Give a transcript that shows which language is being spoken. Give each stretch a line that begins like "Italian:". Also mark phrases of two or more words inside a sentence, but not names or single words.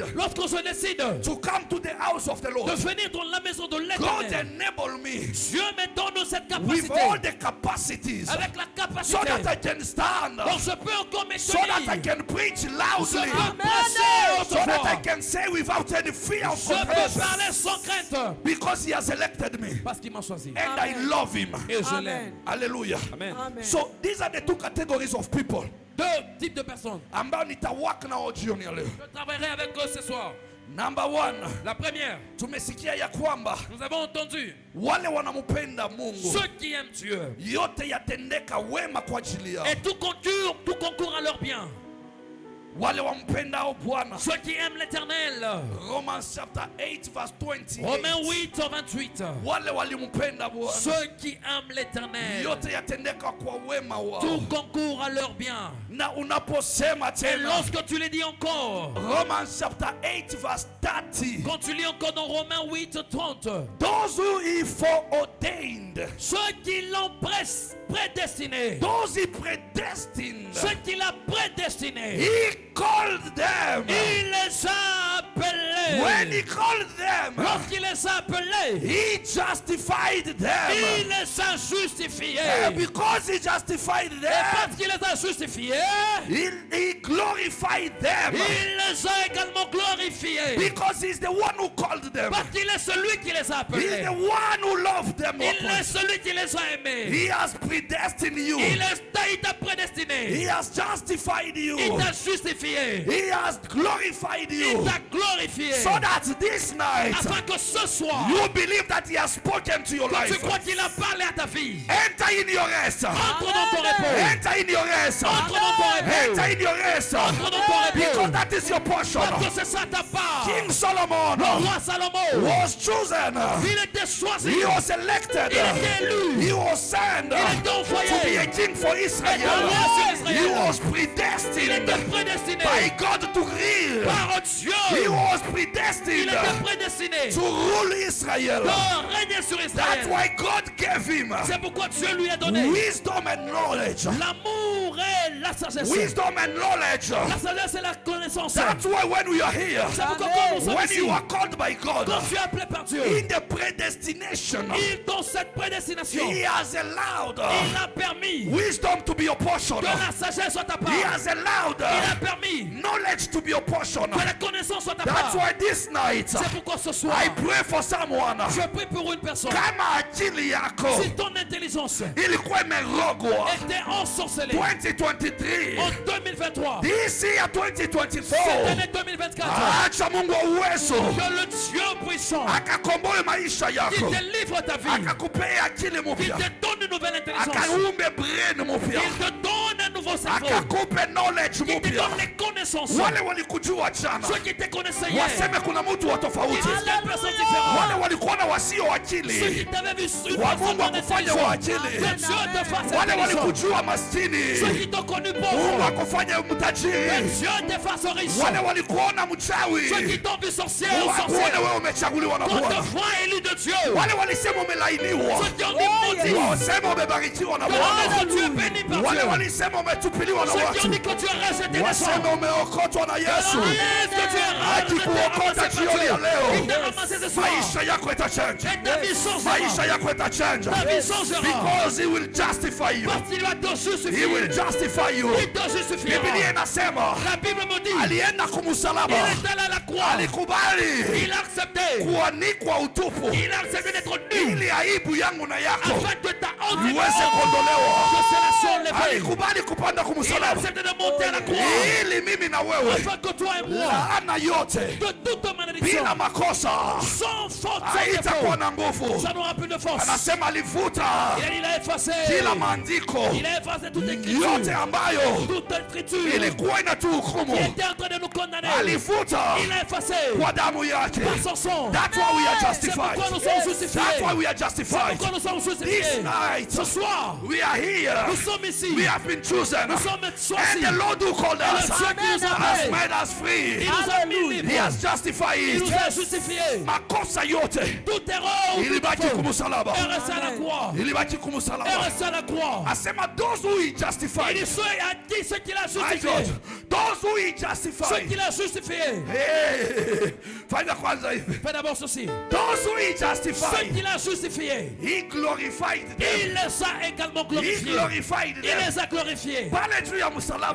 French: Lorsque je décide
English: to come to the house of the
French: de
English: Lord,
French: venir dans la maison de
English: God
French: l'Éternel,
English: enable me
French: Dieu me donne cette
English: with
French: capacité,
English: all the capacities
French: avec la
English: so
French: capacité,
English: that I can stand,
French: donc je peux encore
English: so that I
French: m'étonner,
English: can preach
French: je
English: loudly,
French: peux passer
English: so that I
French: autrefois,
English: can say without any fear of
French: je peux
English: confession,
French: parler sans crainte,
English: because He has elected me
French: parce qu'il m'a choisi.
English: and I love Him.
French: Et je l'aime.
English: Hallelujah. Amen. So these are the two categories of people
French: Deux types de personnes.
Swahili: ambao nitawaka nao jioni ya leo.
French: Je travaillerai avec eux ce soir.
English: Number one,
French: La première,
Swahili: tumesikia ya kwamba
French: nous avons entendu
Swahili: wale wanampenda Mungu
French: ceux qui aiment Dieu
Swahili: yote yatendeka wema kwa ajili yao.
French: et tout concourt à leur bien.
Swahili: Wale wampendao Bwana.
French: Ceux qui aiment l'Éternel.
English: Romans chapter 8 verse 28.
French: Romains 8 au 28.
Swahili: Wale walimpenda Bwana.
French: Ceux qui aiment l'Éternel,
Swahili: Yote yatendeka kwa wema wao.
French: tout concourt à leur bien.
Swahili: Na unaposema
French: Et
Swahili: tena
French: lorsque tu les dis encore,
English: Romans chapter 8 verse 30.
French: quand tu lis encore dans Romains 8, 30,
English: Those who He foreordained,
French: ceux qui l'ont prédestiné,
English: those He predestined,
French: ceux qu'il a prédestinés,
English: He called them.
French: il les a appelés.
English: When He called them,
French: Lorsqu'il les a appelés,
English: He justified
French: il
English: them.
French: les a justifiés.
English: And because He justified
French: Et
English: them,
French: parce qu'il les a justifiés,
English: He glorified them.
French: il les a également glorifiés.
English: Because He's the one who called them.
French: Parce qu'il est celui qui les a
English: He's
French: appelés.
English: the one who loved them.
French: Il est celui qui les a aimés.
English: He has predestined you.
French: Il t'a prédestiné.
English: He has justified you.
French: Il t'a justifié.
English: He has glorified
French: Il
English: you.
French: t'a glorifié.
English: So that this night
French: Afin que ce soir,
English: you believe that He has spoken to your
French: tu
English: life.
French: crois qu'il a parlé à ta vie.
English: Enter in your rest.
French: Entre dans ton repos.
English: Enter in your rest.
French: Entre dans ton repos.
English: Enter in your rest.
French: Entre dans ton
English: Because
French: repos.
English: that is your portion.
French: Parce que c'est ça ta part.
English: King Solomon
French: Le roi Salomon,
English: was chosen.
French: il était choisi.
English: He was elected
French: Il été élu.
English: He was sent
French: Il était envoyé.
English: to be a king for
French: Et
English: Israel.
French: de roi sur Israël.
English: He was
French: Il
English: predestined
French: était prédestiné
English: by God to rule.
French: par Dieu.
English: He was
French: Il
English: predestined
French: était prédestiné
English: to rule Israel.
French: de régner sur
English: That's
French: Israël.
English: why God gave him
French: C'est pourquoi Dieu lui a donné
English: wisdom and knowledge.
French: l'amour et la sagesse.
English: Wisdom and knowledge.
French: La sagesse et la connaissance.
English: That's why when we are here,
French: C'est pourquoi quand nous sommes
English: when
French: ici,
English: you are called by God,
French: quand tu es appelé par Dieu,
English: in the predestination,
French: dans cette prédestination,
English: He has allowed
French: il a permis
English: wisdom to be your portion.
French: que la sagesse soit ta part.
English: He has allowed
French: Il a permis
English: knowledge to be your portion.
French: que la connaissance soit ta
English: That's
French: part.
English: why this night,
French: C'est pourquoi ce soir,
English: I pray for someone.
French: je prie pour une personne.
Swahili: Kama akili yako
French: Si ton intelligence
Swahili: ilikuwa imerogwa
French: était ensorcelée
Swahili: 2023,
French: en 2023,
English: this year
French: cette
English: 2024,
French: année 2024,
Swahili: acha Mungu wa uwezo
French: que le Dieu puissant
Swahili: akakomboe maisha
French: qui
Swahili: yako,
French: délivre ta vie,
Swahili: akakupea akili
French: qui
Swahili: mpya,
French: te donne une nouvelle intelligence,
Swahili: akaumbe brain mpya,
French: qui te donne un nouveau cerveau,
Swahili: akakupe knowledge
French: qui te
Swahili: mpya.
French: donne les connaissances.
Swahili: Wale walikujua jana
French: Ceux qui te connaissaient hier,
Swahili: waseme kuna mtu wa
French: ils
Swahili: tofauti.
French: disent qu'il y a une personne différente.
Swahili: Wale walikuona wasio
French: Ceux
Swahili: akili,
French: qui t'avaient vu une
Swahili: wa
French: personne
Swahili: Mungu
French: non
Swahili: akufanya wa
French: intelligente,
Swahili: akili.
French: que Dieu te fasse
Swahili: Wale
French: intelligent.
Swahili: walikujua
French: Ceux
Swahili: maskini,
French: qui t'ont connu
Swahili: Mungu
French: pauvre,
Swahili: akufanya
French: que
Swahili: mtajiri.
French: Dieu te fasse riche.
Swahili: Wale walikuona
French: Ceux
Swahili: mchawi,
French: qui t'ont vu sorcier ou
Swahili: wakuone
French: sorcière,
Swahili: wewe umechaguliwa na
French: qu'on te
Swahili: Bwana.
French: voit élu de Dieu.
Swahili: Wale walisema umelainiwa,
French: Ceux qui ont dit maudit,
Swahili: wasema umebarikiwa na
French: que
Swahili: Bwana.
French: tu es béni par
Swahili: Wale
French: Dieu.
Swahili: walisema umetupiliwa na
French: Ceux qui ont
Swahili: watu,
French: dit que tu es rejeté des
Swahili: wasema
French: gens.
Swahili: umeokotwa na Yesu.
French: Est-ce que tu es
Swahili: Akikuokota
French: ramassé
Swahili: jioni ya
French: par Dieu?
Swahili: leo,
French: Il t'a ramassé ce soir.
Swahili: maisha yako itachange,
French: Et ta vie changera.
Swahili: maisha yako itachange,
French: Ta vie changera.
English: because He will justify you.
French: Parce qu'il va te
English: He will
French: justifier.
English: justify you.
French: Il te justifiera.
Swahili: Biblia inasema
French: La Bible me dit,
Swahili: alienda kumsalaba,
French: il est allé à la croix.
Swahili: alikubali
French: Il a accepté.
Swahili: kuanikwa utupu
French: Il a accepté d'être nu.
Swahili: ili aibu yangu na yako
French: Afin que ta honte et
Swahili: iweze
French: que
Swahili: kuondolewa.
French: cela soit enlevé.
Swahili: Alikubali kupanda
French: Il a
Swahili: kumsalaba
French: accepté de monter à la croix.
Swahili: ili mimi na wewe
French: Afin que toi et moi,
Swahili: laana yote
French: de toute malédiction,
Swahili: bila makosa
French: sans faute, sans
Swahili: haitakuwa
French: défaut,
Swahili: na nguvu.
French: ça n'aura plus de force.
Swahili: Anasema alivuta
French: Il a effacé.
Swahili: kila maandiko
French: Il a effacé toute
Swahili: yote
French: écriture.
Swahili: ambayo
French: Toute écriture
Swahili: ilikuwa inatuhukumu,
French: qui était en train de nous condamner.
Swahili: alivuta
French: Il a effacé
Swahili: kwa damu yake.
French: par son sang.
English: That's why we are
French: C'est
English: justified.
French: pourquoi nous sommes
English: That's
French: justifiés.
English: why we are
French: C'est
English: justified.
French: pourquoi nous sommes
English: This
French: justifiés.
English: night
French: Ce soir,
English: we are here.
French: nous sommes ici.
English: We have been chosen.
French: Nous sommes
English: And
French: choisis.
English: the Lord who called
French: Et le
English: us
French: Dieu qui nous a
English: has
French: appelés,
English: made us
French: il
English: free.
French: nous a mis
English: He
French: libres.
English: has justified
French: Il nous
English: it.
French: a justifiés.
Swahili: Makosa yote
French: Toute erreur ou toute
Swahili: ilibaki
French: faute
Swahili: kumsalaba,
French: est restée à la croix.
Swahili: ilibaki
French: Est
Swahili: kumsalaba.
French: restée à la croix.
English: Asema those who he
French: Il
English: justified,
French: dit ceux a dit ce qu'il a
English: my
French: justifié.
English: God, those who he
French: Ce
English: justified.
French: qu'il a justifié.
Swahili: Hey, fanya kwanza hivi.
French: Fais d'abord ceci.
English: Those who he
French: Ce
English: justified,
French: qu'il a justifié.
English: he glorified
French: Il
English: them.
French: les a également
English: He
French: glorifiés.
English: glorified
French: Il
English: them.
French: les a glorifiés.
Swahili: Pale juu ya msalaba,